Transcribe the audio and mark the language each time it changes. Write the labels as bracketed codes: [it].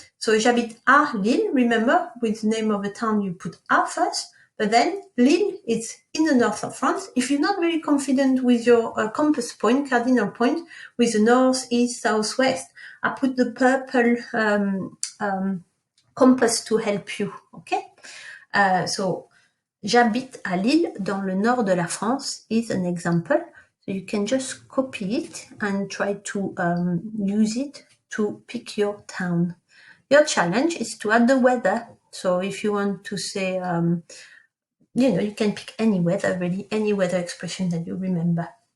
[en] So [fr] j'habite à Lille. [en] Remember, with the name of the town, you put à first. But then Lille is in the north of France. If you're not very confident with your compass point, cardinal point, with the north, east, south, west, I put the purple compass to help you. Okay? So [fr] j'habite à Lille, dans le nord de la France, [en] is an example. So you can just copy it and try to use it to pick your town. Your challenge is to add the weather. So if you want to say, you can pick any weather, really, any weather expression that you remember.